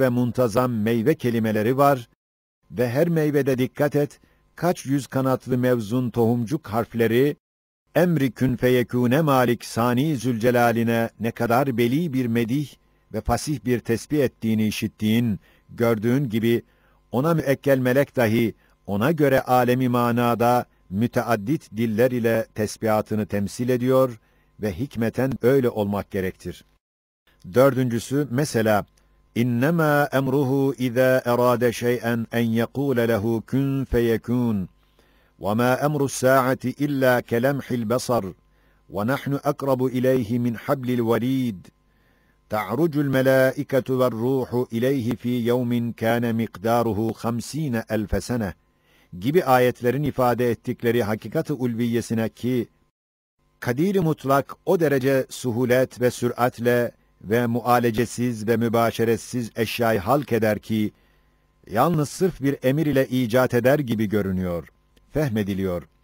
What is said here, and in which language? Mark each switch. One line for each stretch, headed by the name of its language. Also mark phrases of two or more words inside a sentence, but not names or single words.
Turkish: ve muntazam meyve kelimeleri var ve her meyvede dikkat et, kaç yüz kanatlı mevzun tohumcuk harfleri, emri
Arabic: كن فيكون
Turkish: malik sani zülcelaline ne kadar beli bir medih ve fasih bir tesbih ettiğini işittiğin, gördüğün gibi, ona müekkel melek dahi, ona göre alemi manada, müteaddit diller ile tesbihatını temsil ediyor ve hikmeten öyle olmak gerektir. Dördüncüsü, mesela,
Arabic: إنما أمره إذا أراد شيئا أن يقول له كن فيكون. وَمَا أَمْرُ السَّاعَةِ إِلَّا كَلَمْحِ الْبَصَرِ وَنَحْنُ أَقْرَبُ إِلَيْهِ مِنْ حَبْلِ الْوَرِيدِ تَعْرُجُ الْمَلَائِكَةُ وَالرُّوحُ إِلَيْهِ فِي يَوْمٍ كَانَ مِقْدَارُهُ 50.000 سَنَةٍ
Turkish: gibi ayetlerin ifade ettikleri hakikat-ı ulviyesine ki, kadir-i mutlak o derece suhulet ve süratle ve mualecesiz ve mübaşeretsiz eşyayı halk eder ki, yalnız sırf bir emir ile icat eder gibi görünüyor, fehmediliyor.